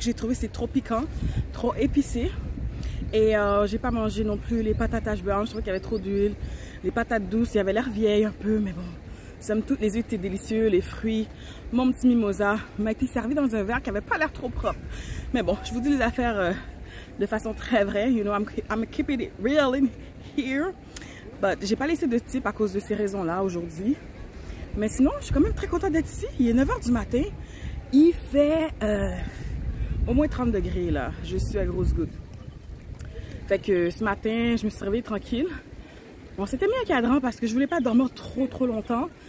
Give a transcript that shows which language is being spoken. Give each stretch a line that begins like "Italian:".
French: J'ai trouvé c'est trop piquant, trop épicé. Et j'ai pas mangé non plus les patates haches blanches. Je trouvais qu'il y avait trop d'huile. Les patates douces, il y avait l'air vieille un peu, mais bon. Somme toute, les huîtres étaient délicieux, les fruits. Mon petit mimosa m'a été servi dans un verre qui avait pas l'air trop propre. Mais bon, je vous dis les affaires de façon très vraie.
English: You know, I'm keeping it real in here. But
French: j'ai pas laissé de type à cause de ces raisons-là aujourd'hui. Mais sinon, je suis quand même très contente d'être ici. Il est 9 h du matin. Il fait au moins 30 degrés là. Je suis à grosses gouttes. Fait que ce matin, je me suis réveillée tranquille. Bon, c'était mis un cadran parce que je voulais pas dormir trop longtemps.